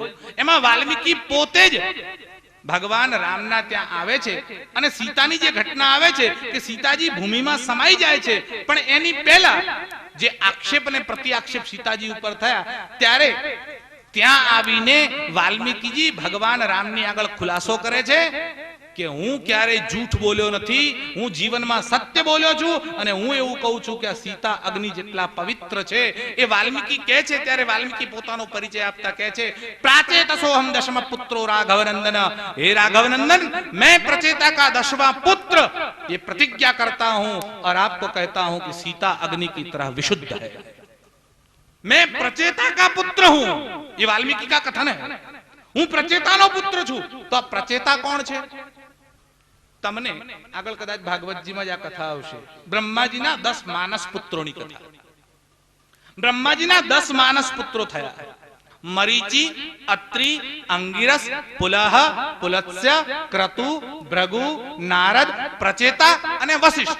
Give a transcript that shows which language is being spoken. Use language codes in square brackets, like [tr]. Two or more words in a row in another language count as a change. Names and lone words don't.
[gu] એમાં વાલ્મીકી પોતે જ ભગવાન રામના ત્યાં આવે છે અને સીતાની જે ઘટના આવે છે કે સીતાજી ભૂમિમાં સમાઈ જાય છે, પણ એની પહેલા જે આક્ષેપ અને પ્રતિ આક્ષેપ સીતાજી ઉપર થયા ત્યારે ત્યાં આવીને વાલ્મીકીજી ભગવાન રામની આગળ ખુલાસો કરે છે કે હું ક્યારેય જૂઠ બોલ્યો નથી, હું જીવનમાં સત્ય બોલ્યો છું અને હું એવું કહું છું કે આ સીતા અગ્નિ જેટલા પવિત્ર છે. એ વાલ્મીકી કહે છે ત્યારે વાલ્મીકી પોતાનો પરિચય આપતા કહે છે, [sa] प्राचेतसोहम दशम पुत्रो राघवनंदन. हे राघवनंदन, [hi] मैं प्रचेता का 10वां पुत्र ये प्रतिज्ञा करता हूं और आपको कहता हूं कि सीता अग्नि की तरह विशुद्ध है. मैं प्रचेता का पुत्र हूं, ये वाल्मीकि का कथन है. [gu] હું પ્રચેતાનો પુત્ર છું. તો આ પ્રચેતા કોણ છે? તમને આગળ કદાચ ભાગવતજીમાં જ આ કથા આવશે. બ્રહ્માજીના 10 માનસ પુત્રોની કથા. બ્રહ્માજીના 10 માનસ પુત્રો થયા. મરીચી, અત્રિ, અંગિરસ, પુલહ, પુલત્સ્ય, ક્રતુ, ભૃગુ, નારદ, પ્રચેતા અને વશિષ્ઠ.